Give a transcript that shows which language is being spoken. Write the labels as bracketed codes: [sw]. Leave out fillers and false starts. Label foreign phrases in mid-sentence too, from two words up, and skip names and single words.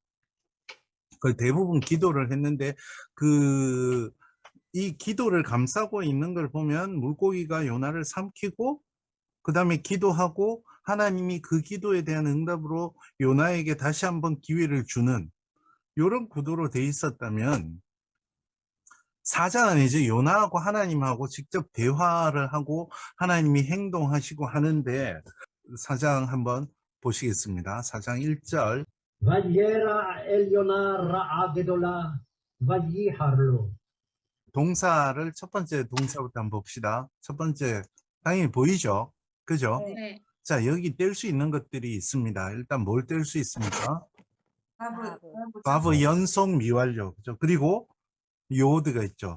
[ko] 그 대부분 기도를 했는데 그 이 기도를 감싸고 있는 걸 보면 물고기가 요나를 삼키고 그 다음에 기도하고 하나님이 그 기도에 대한 응답으로 요나에게 다시 한번 기회를 주는 이런 구도로 돼 있었다면 사장은 이제 요나하고 하나님하고 직접 대화를 하고 하나님이 행동하시고 하는데 사장 한번 보시겠습니다. 사장 1절 [he] וירא אל יונה רעה גדולה, וייחר לו. [ko] 동사를 첫 번째 동사부터 한번 봅시다. 첫 번째 당연히 보이죠? 그죠? 네. 자, 여기 뗄 수 있는 것들이 있습니다. 일단 뭘 뗄 수 있습니까? 바브 연속 미완료. 그죠? 그리고 요드가 있죠.